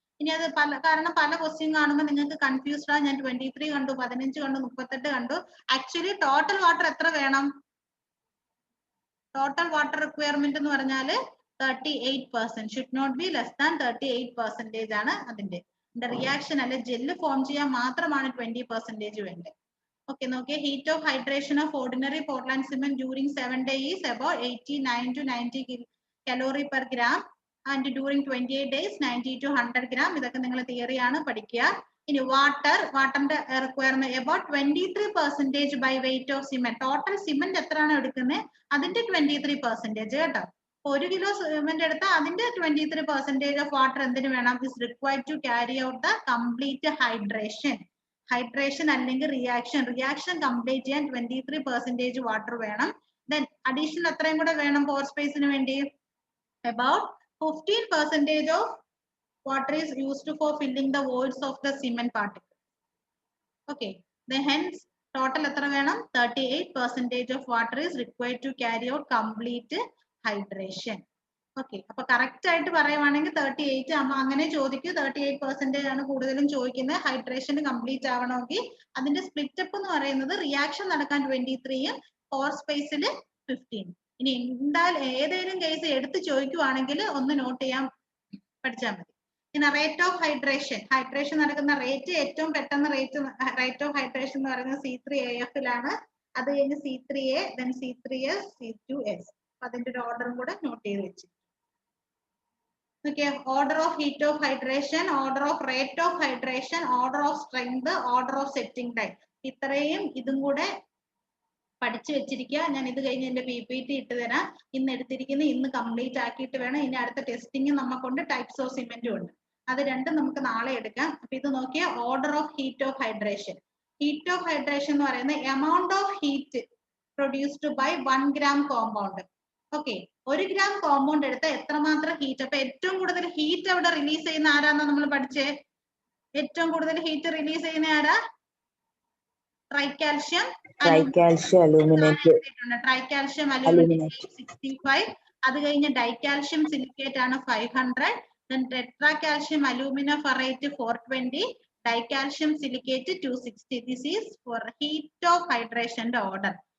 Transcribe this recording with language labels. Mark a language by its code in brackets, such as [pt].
[ml] ഇനി അത് കാരണം പല ക്വസ്റ്റ്യൻ കാണുമ്പോൾ നിങ്ങൾക്ക് കൺഫ്യൂസ്ഡ് ആണ്. ഞാൻ 23 കണ്ടു, 15 കണ്ടു, 38 കണ്ടു. ആക്ച്വലി ടോട്ടൽ വാട്ടർ എത്ര വേണം? ടോട്ടൽ വാട്ടർ റിക്വയർമെന്റ് എന്ന് പറഞ്ഞാൽ 38%. [en] should not be less than 38% [ml] ആണ് അതിന്റെ. റിയാക്ഷൻ അല്ലെ ജെല്ല് ഫോം ചെയ്യാൻ മാത്രമാണ് 20% വേണ്ടത്. Okay, നോക്കിയേ. [en] Heat of hydration of ordinary Portland cement during 7 days is about 89 to 90 calorie per gram and during 28 days 90 to 100 gram. [ml] ഇതൊക്കെ നിങ്ങൾ തിയറി ആണ് പഠിക്കുക. ഇനി വാട്ടറിന്റെ requirement [en] about 23% by weight of cement. [ml] Total cement എത്രയാണ് എടുക്കുന്നത് അതിന്റെ 23% കേട്ടോ. 1 kilo സിമെന്റ് എടുത്താൽ അതിന്റെ 23% ഓഫ് വാട്ടർ എന്തിനു വേണം? [en] is required to carry out the complete hydration. [ml] Hydration അല്ലെങ്കിൽ റിയാക്ഷൻ കംപ്ലീറ്റ് ചെയ്യാൻ 23% വാട്ടർ വേണം. ദെൻ അഡീഷണൽ എത്രയും കൂടെ വേണം പോർ സ്പേസിന് വേണ്ടി? [en] about 15% of water is used for filling the voids of the cement particles. Okay, then hence total [ml] എത്ര വേണം? [en] 38% of water is required to carry out complete hydration. [ml] Okay, അപ്പൊ correct ആയിട്ട് പറയുവാണെങ്കിൽ 38 അങ്ങനെ ചോദിക്കും. 38% ആണ് കൂടുതലും ചോദിക്കുന്നത്. ഹൈഡ്രേഷൻ കംപ്ലീറ്റ് ആവണമെങ്കിൽ അതിന്റെ സ്പ്ലിറ്റ് അപ്പ് എന്ന് പറയുന്നത് റിയാക്ഷൻ നടക്കാൻ 23 പോർ സ്പേസിൽ 15. ഇനി എന്തായാലും ഏതെങ്കിലും കേസ് എടുത്ത് ചോദിക്കുവാണെങ്കിൽ ഒന്ന് നോട്ട് ചെയ്യാൻ പഠിച്ചാൽ മതി. പിന്നെ റേറ്റ് ഓഫ് ഹൈഡ്രേഷൻ, ഹൈഡ്രേഷൻ നടക്കുന്ന റേറ്റ്, ഏറ്റവും പെട്ടെന്ന് റേറ്റ് ഓഫ് ഹൈഡ്രേഷൻ എന്ന് പറയുന്നത് C3AF ലാണ്. അത് കഴിഞ്ഞ് C3A, then C3S, C2S. അതിന്റെ ഒരു ഓർഡറും കൂടെ നോട്ട് ചെയ്ത് വെച്ചു. [en] Okay, order of heat of hydration, order of rate of hydration, order of strength, order of setting time. [ml] ഇത്രയും ഇതും കൂടെ പഠിച്ചു വെച്ചിരിക്കുക. ഞാൻ ഇത് കഴിഞ്ഞ് എന്റെ PPT ഇട്ട് തരാം. ഇന്ന് എടുത്തിരിക്കുന്ന ഇന്ന് കംപ്ലീറ്റ് ആക്കിയിട്ട് വേണം. ഇനി അടുത്ത ടെസ്റ്റിംഗ് നമുക്കുണ്ട്, ടൈപ്സ് ഓഫ് സിമെന്റും ഉണ്ട്. അത് രണ്ടും നമുക്ക് നാളെ എടുക്കാം. അപ്പൊ ഇത് നോക്കിയ order of heat of hydration. Heat of hydration എന്ന് പറയുന്നത് amount of heat produced by 1 gram compound. Okay, 1 gram compound എടുത്താൽ എത്രമാത്രം ഹീറ്റ്. അപ്പൊ ഏറ്റവും കൂടുതൽ ഹീറ്റ് അവിടെ റിലീസ് ചെയ്യുന്ന ആരാന്ന് നമ്മൾ പഠിച്ചേ? ഏറ്റവും കൂടുതൽ ഹീറ്റ് റിലീസ് ചെയ്യുന്ന ആരാ? ട്രൈക്കാൽഷ്യം അലൂമിനേറ്റ്. ട്രൈക്കാൽഷ്യം അലൂമിനേറ്റ് 65. അത് കഴിഞ്ഞ് ഡൈക്കാൽഷ്യം സിലിക്കേറ്റ് ആണ് 500. then ടെട്രാകാൽഷ്യം alumina ferrite 420, ഡൈക്കാൽഷ്യം silicate 260. [en] this is for heat of hydration order.